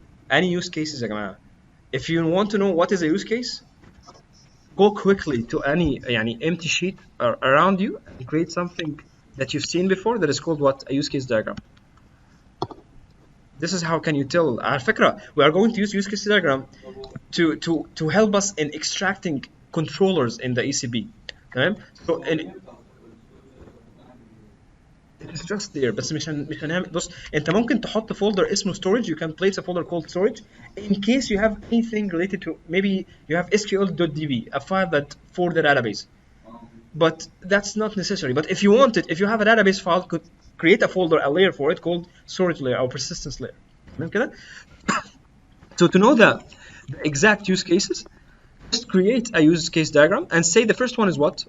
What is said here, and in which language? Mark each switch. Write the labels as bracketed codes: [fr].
[en] Any use cases [ar] يا جماعة. [en] If you want to know what is a use case, go quickly to any [ar] يعني [en] empty sheet around you and create something that you've seen before that is called what? A use case diagram. This is how can you tell. [ar] على فكرة, [en] we are going to use case diagram to help us in extracting controllers in the ECB. [ar] تمام؟ [en] So it's just there. [ar] بس مش هنعمل. بص, انت ممكن تحط folder اسمه storage. [en] You can place a folder called storage in case you have anything related to, maybe you have sql.db, a file that for the database. But that's not necessary. But if you want it, if you have a database file, could create a folder, a layer for it called storage layer or persistence layer. [ar] تمام كده؟ [en] So to know the exact use cases, just create a use case diagram and say the first one is what?